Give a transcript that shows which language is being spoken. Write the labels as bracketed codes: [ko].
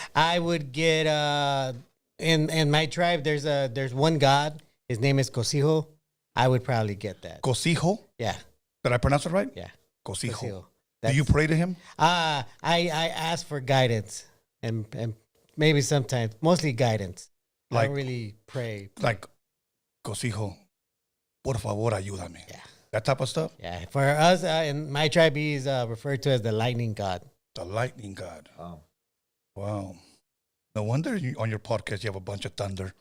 [en] I would get in my tribe. There's one god. His name is Cosijo. I would probably get that. Cosijo? Yeah, Did I pronounce it right? yeah. Cosijo. Cosijo. Do you pray to him? I ask for guidance and maybe sometimes mostly guidance. I Like- don't really pray. [es] Like, Cosijo, por favor, ayúdame. [en] Yeah. That type of stuff? Yeah, for us in my tribe, he's referred to as the lightning god. The lightning god. oh. Wow. No wonder on your podcast you have a bunch of thunder.